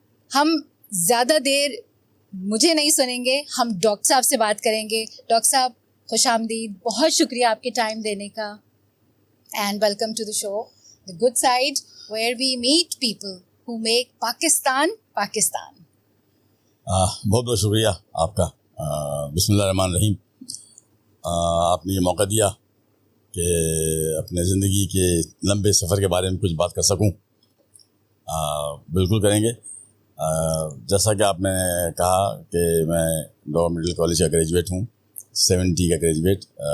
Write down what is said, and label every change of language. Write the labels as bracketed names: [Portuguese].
[Urdu] ہم زیادہ دیر مجھے نہیں سنیں گے, ہم ڈاکٹر صاحب سے بات کریں گے. ڈاکٹر صاحب خوش آمدید, بہت شکریہ آپ کے ٹائم دینے کا. [English] And welcome to the show the good side where we meet people who make Pakistan Pakistan. [Urdu] بہت بہت شکریہ آپ کا. [Arabic] بسم اللہ الرحمن الرحیم. [Urdu] آپ نے یہ موقع دیا کہ اپنے زندگی کے لمبے سفر کے بارے میں کچھ بات کر سکوں. بالکل کریں گے. جیسا کہ آپ نے کہا کہ میں گورنمنٹ میڈیکل کالج کا گریجویٹ ہوں, 70 کا گریجویٹ.